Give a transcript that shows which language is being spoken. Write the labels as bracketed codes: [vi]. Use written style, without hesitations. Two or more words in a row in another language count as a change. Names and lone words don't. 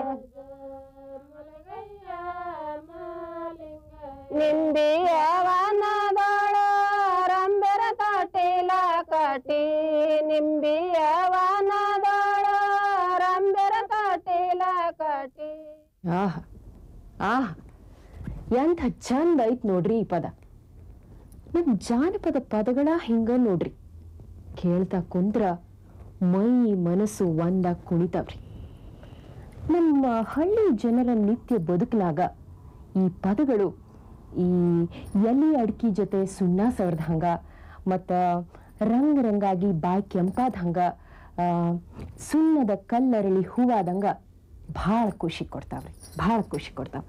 [kn] ಮಲಗಯ್ಯ ಮಾಲಿಂಗ ನಿಂಬಿಯ ವನದೊಳ ರಂಬೆರ ಕಾಟಿಲ ಕಟಿ ನಿಂಬಿಯ ವನದೊಳ ರಂಬೆರ ಕಾಟಿಲ ಕಟಿ ಆಹ್ ಆಹ್ ಎಂಥ ಚಂದ ಐತ್ ನೋಡ್ರಿ ಈ ಪದ. ನಮ್ ಜಾನಪದ ಪದಗಳ ಹಿಂಗ ನೋಡ್ರಿ, ಕೇಳ್ತಾ ಕುಂದ್ರ ಮೈ ಮನಸ್ಸು ಒಂದಾಗ ಕುಣಿತಾವ್ರಿ. ನಮ್ಮ ಹಳ್ಳಿ ಜನರ ನಿತ್ಯ ಬದುಕಲಾಗ ಈ ಪದಗಳು ಈ ಎಲೆ ಅಡ್ಕಿ ಜೊತೆ ಸುಣ್ಣ ಸವರ್ದ ಹಂಗ ಮತ್ತ ರಂಗ್ ರಂಗಾಗಿ ಬಾಯಿ ಕೆಂಪಾದ ಹಂಗ ಸುಣ್ಣದ ಕಲ್ಲರಳಿ ಹೂವಾದಂಗ ಭಾಳ ಖುಷಿ ಕೊಡ್ತಾವ್ರಿ, ಭಾಳ ಖುಷಿ ಕೊಡ್ತಾವ.